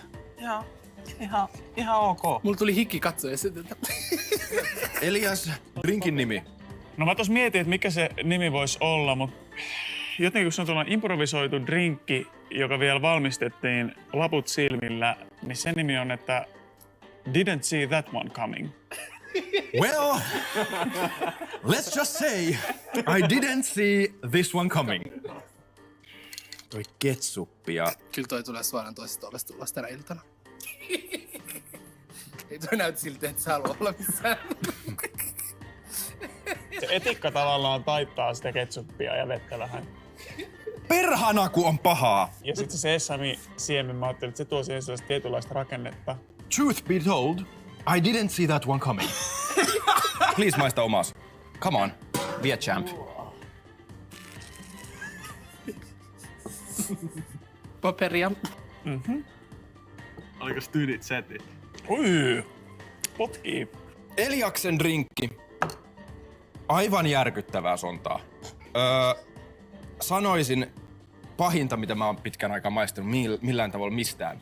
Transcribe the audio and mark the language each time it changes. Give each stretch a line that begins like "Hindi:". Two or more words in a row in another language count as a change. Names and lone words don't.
Finnish: Joo, ihan ok. Mulla tuli hiki katsoa sitä. Elias, drinkin nimi. No mä tos mietin, että mikä se nimi voisi olla, mutta jotenkin kun se on tuollainen improvisoitu drinkki, joka vielä valmistettiin laput silmillä, niin sen nimi on, että
English: Didn't see that one coming. Well, let's just say I didn't see this one coming.
Finnish: Toi ketsuppi ja... Kyllä toi tulee suoraan toisesta ovesta tulos tänä iltana. Ei toi näytä siltä, että sä haluaa olla missään. Se etikka tavallaan taittaa sitä ketsuppia ja vettä vähän. Perhana, kun on pahaa! Ja sit se sesami siemen, mä ajattelin, että se tuo siihen sellaista tietynlaista rakennetta.
English: Truth be told, I didn't see that one coming. Please
Finnish: maista omas.
English: Come on, be a champ.
Finnish: Paperia. Oliko tyynit setit? Ui, potkii. Eliaksen drinkki. Aivan järkyttävää sontaa. Sanoisin pahinta, mitä mä oon pitkän aikaa maistanut millään tavalla mistään.